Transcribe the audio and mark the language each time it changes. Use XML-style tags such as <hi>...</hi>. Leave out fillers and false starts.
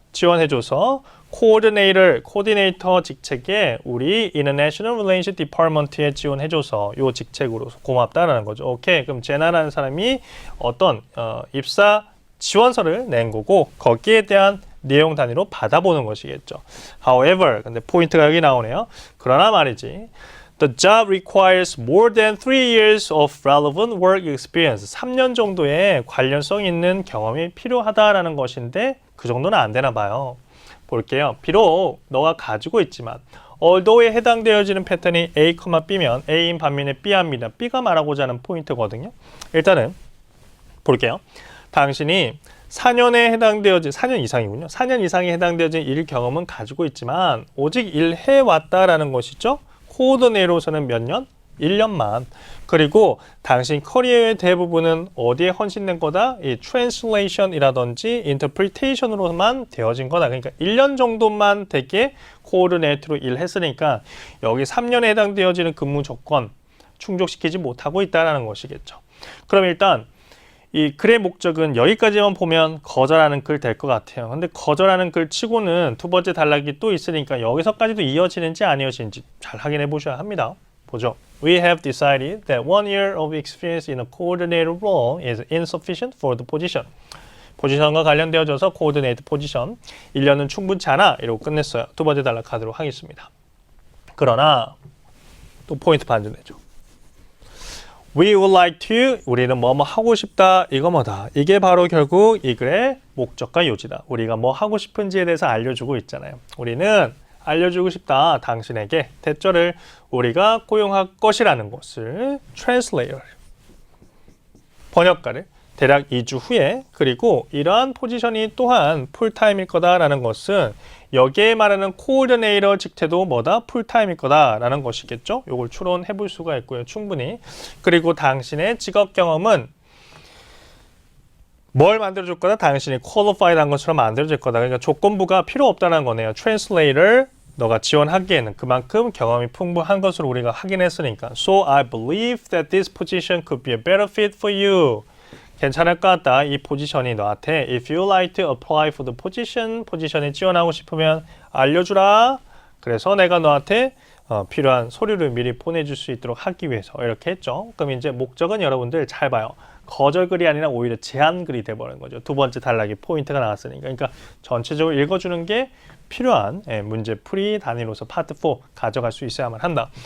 <ko>지원해줘서 코디네이터 직책에 우리 International Relations Department에 지원해줘서 요 직책으로 고맙다라는 거죠. 오케이. 그럼 제나라는 사람이 어떤 입사 지원서를 낸 거고 거기에 대한 내용 단위로 받아보는 것이겠죠. However, 근데 포인트가 여기 나오네요. 그러나 말이지.</ko> <en>The job requires more than 3 years of relevant work experience.</en> <ko>3년 정도의 관련성 있는 경험이 필요하다라는 것인데 그 정도는 안 되나 봐요. 볼게요. 비록 너가 가지고 있지만 although에 해당되어지는 패턴이 A, B면 A인 반면에 B합니다. B가 말하고자 하는 포인트거든요. 일단은 볼게요. 당신이 4년에 해당되어진 4년 이상이군요. 4년 이상에 해당되어진 일 경험은 가지고 있지만 오직 일해왔다라는 것이죠. 코오디네이터로서는 몇 년? 1년만. 그리고 당신 커리어의 대부분은 어디에 헌신된 거다? 이 translation이라든지 interpretation으로만 되어진 거다. 그러니까 1년 정도만 되게 코오디네이터로 일했으니까 여기 3년에 해당되어지는 근무 조건 충족시키지 못하고 있다는 것이겠죠. 그럼 일단 이 글의 목적은 여기까지만 보면 거절하는 글 될 것 같아요. 근데 거절하는 글 치고는 두 번째 단락이 또 있으니까 여기서까지도 이어지는지 안 이어지는지 잘 확인해 보셔야 합니다. 보죠.</ko> <en>We have decided that 1 year of experience in a coordinator role is insufficient for the position.</en> <ko>포지션과 관련되어져서 coordinator 포지션 1년은 충분치 않아. 이러고 끝냈어요. 두 번째 단락 가도록 하겠습니다. 그러나 또 포인트 반전되죠.</ko> <en>We would like to,</en> <ko>우리는 뭐뭐 하고 싶다, 이거 뭐다. 이게 바로 결국 이 글의 목적과 요지다. 우리가 뭐 하고 싶은지에 대해서 알려주고 있잖아요. 우리는 알려주고 싶다, 당신에게 대절을 우리가 고용할 것이라는 것을 translator, 번역가를 대략 2주 후에 그리고 이러한 포지션이 또한 풀타임일 거다라는 것은 여기에 말하는 코오디네이터 직태도 뭐다? 풀타임일 거다라는 것이겠죠. 이걸 추론해 볼 수가 있고요. 충분히. 그리고 당신의 직업 경험은 뭘 만들어줄 거다? 당신이 qualified 한 것처럼 만들어줄 거다. 그러니까 조건부가 필요 없다는 거네요. translator 너가 지원하기에는 그만큼 경험이 풍부한 것을 우리가 확인했으니까.</ko> <en>So I believe that this position could be a better fit for you.</en> <ko>괜찮을 것 같다. 이 포지션이 너한테</ko> <en>If you like to apply for the position,</en> <ko>포지션에 지원하고 싶으면 알려주라. 그래서 내가 너한테 필요한 서류를 미리 보내줄 수 있도록 하기 위해서 이렇게 했죠. 그럼 이제 목적은 여러분들 잘 봐요. 거절글이 아니라 오히려 제안글이 돼버린 거죠. 두 번째 단락이 포인트가 나왔으니까. 그러니까 전체적으로 읽어주는 게 필요한 문제풀이 단위로서 파트 4 가져갈 수 있어야만 한다.</ko>